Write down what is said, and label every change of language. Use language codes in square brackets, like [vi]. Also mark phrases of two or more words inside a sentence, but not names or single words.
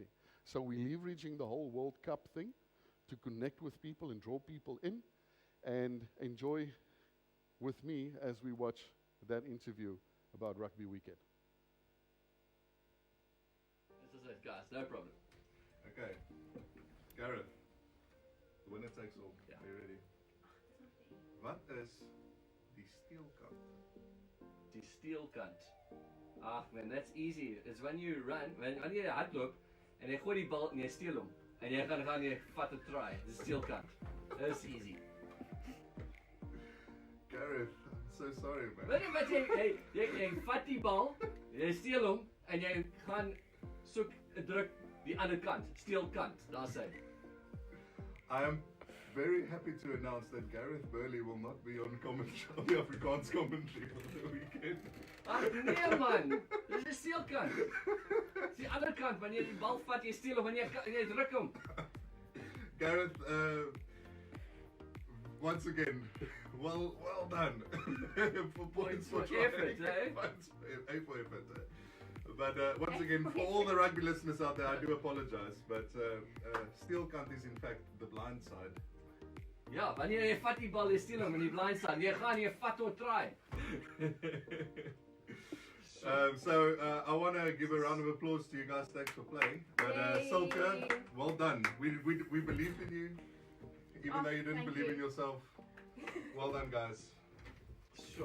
[en] So we're leveraging the whole World Cup thing to connect with people and draw people in, and enjoy with me as we watch that interview about rugby weekend. This is it, guys, no problem. Okay, Gareth, the winner takes all. Yeah. Are you ready? [af] Wat is die steelkant? Die steelkant. Ach man, [en] that's easy. It's when you run, [af] wanneer jy hardloop en jy gooi die bal en jy steel hom en jy gaan jy vat 'n try. Dis steelkant. [en] That's easy. Gareth, I'm so sorry, man. [af] Weet jy wat jy vat die bal, jy steel hom en jy gaan soek 'n druk die ander kant, steelkant. Daar's hy. [en] I am very happy to announce that Gareth Burley will not be on the Afrikaans commentary for the weekend. [af] Ach nee man, dis 'n steelkant. Dis die ander kant, wanneer jy die bal vat, jy steel hom en jy druk hom. [en] Gareth, once again, well done. For points for trying. effort, eh? Points for effort. But once again, for all the rugby listeners out there, I do apologize. But steelkant is in fact the blind side. [af] Ja, wanneer jy vat die bal, jy steel hom in die [en] blind side, [af] jy gaan jy vat hom try. [en] So I want to give a round of applause to you guys. Thanks for playing. But Silke, well done. We believed in you, even though you didn't believe in yourself. Well done, guys. Sure.